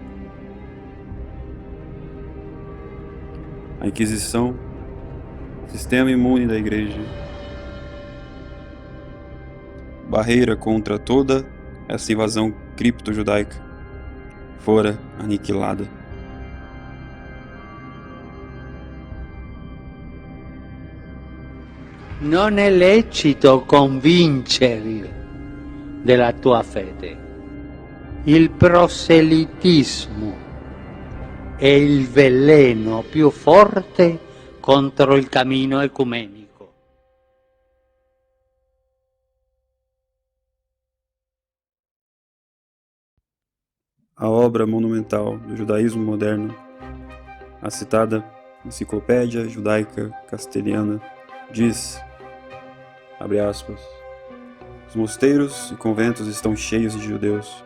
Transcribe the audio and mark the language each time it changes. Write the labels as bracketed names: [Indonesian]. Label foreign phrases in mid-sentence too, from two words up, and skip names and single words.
[Portuguese] A Inquisição, sistema imune da Igreja, barreira contra toda essa invasão cripto-judaica, fora aniquilada. [Italian] Non è lecito convincerli della tua fede. Il proselitismo è il veleno più forte contro il cammino ecumenico. [Portuguese] A obra monumental do judaísmo moderno, a citada Enciclopédia Judaica Castelhana, diz, abre aspas, os mosteiros e conventos estão cheios de judeus.